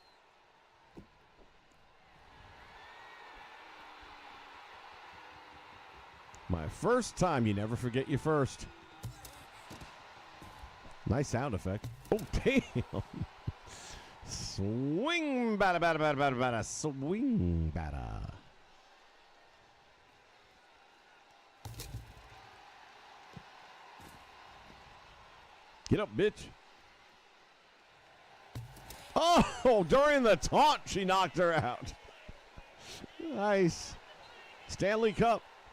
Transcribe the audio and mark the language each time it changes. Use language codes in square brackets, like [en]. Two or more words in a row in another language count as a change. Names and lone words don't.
[en] My first time. You never forget your first. Nice sound effect. Oh, damn. Swing, bada, bada, bada, bada, bada. Swing, bada. Get up, bitch. Oh, during the taunt, she knocked her out. Nice. Stanley Cup.